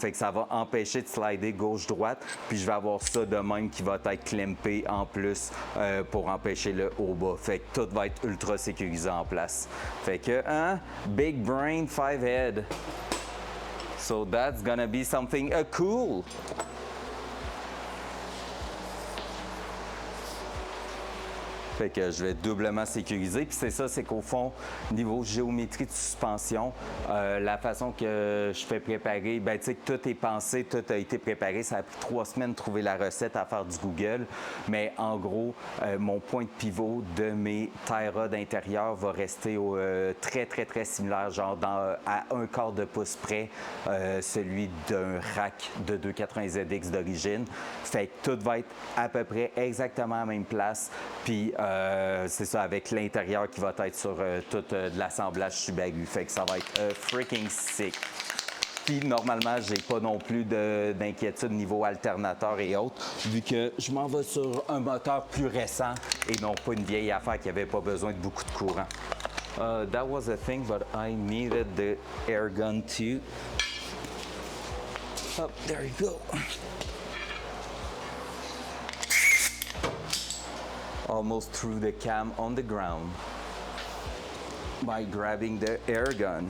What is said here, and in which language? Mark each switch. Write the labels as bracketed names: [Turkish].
[French] Fait que ça va empêcher de slider gauche-droite puis je vais avoir ça de même qui va être clampé en plus pour empêcher le haut-bas. Fait que tout va être ultra sécurisé en place. Fait que, [English] big brain, 5 head. So that's gonna be something cool. [French] Fait que je vais doublement sécuriser. Puis c'est ça, c'est qu'au fond, niveau géométrie de suspension, la façon que je fais préparer, ben tu sais, tout est pensé, tout a été préparé. Ça a pris 3 semaines de trouver la recette à faire du Google. Mais en gros, mon point de pivot de mes tie rods intérieurs va rester très similaire, genre à 1/4 de pouce près, celui d'un rack de 280ZX d'origine. Fait que tout va être à peu près exactement à la même place. Puis c'est ça, avec l'intérieur qui va être sur tout de l'assemblage Subaru. Fait que ça va être [English] freaking sick. [French] Puis normalement, j'ai pas non plus d'inquiétude niveau alternateur et autres, vu que je m'en vais sur un moteur plus récent et non pas une vieille affaire qui avait pas besoin de beaucoup de courant. [English] That was a thing, but I needed the air gun too. Oh, there you go. Almost threw the cam on the ground by grabbing the air gun.